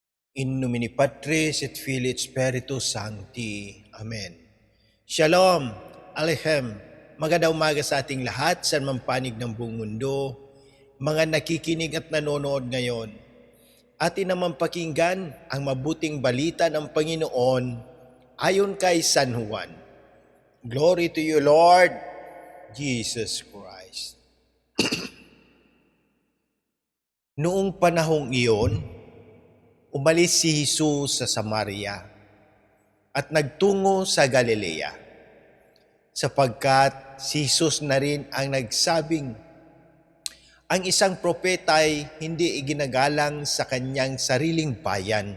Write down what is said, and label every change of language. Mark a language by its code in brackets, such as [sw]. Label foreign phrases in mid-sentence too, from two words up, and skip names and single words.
[la] In nomine Patris et Filii et Spiritus Sancti. [he] Amen. Shalom, Aleichem. [tl] Magandang umaga sa ating lahat sa mampanig ng buong mundo. Mga nakikinig at nanonood ngayon, atin naman pakinggan ang mabuting balita ng Panginoon ayon kay San Juan. [en] Glory to you, Lord Jesus Christ. [tl] Noong panahong iyon, umalis si Jesus sa Samaria at nagtungo sa Galilea, sapagkat si Jesus na rin ang nagsabing, ang isang propeta ay hindi iginagalang sa kanyang sariling bayan.